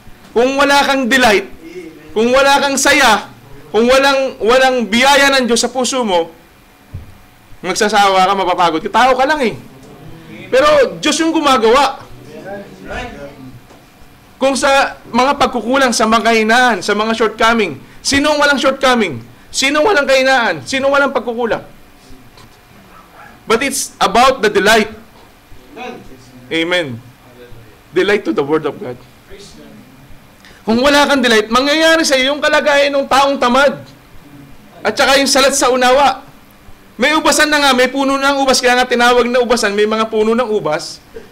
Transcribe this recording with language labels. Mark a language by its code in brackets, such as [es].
[tl] Kung wala kang delight, kung wala kang saya, kung walang biyaya ng Diyos sa puso mo, magsasawa ka, mapapagod ka. Tao ka lang eh. Pero Diyos yung gumagawa. Kung sa mga pagkukulang, sa mga kahinaan, sa mga shortcoming, sinong walang shortcoming? Sinong walang kahinaan? Sinong walang pagkukulang? [en] But it's about the delight. Amen. Delight to the Word of God. [tl] Kung wala kang delight, mangyayari sa iyo yung kalagayan ng taong tamad. At saka yung salat sa unawa. May ubasan na nga, may puno ng ubas, kaya nga tinawag na ubasan, may mga puno ng ubas.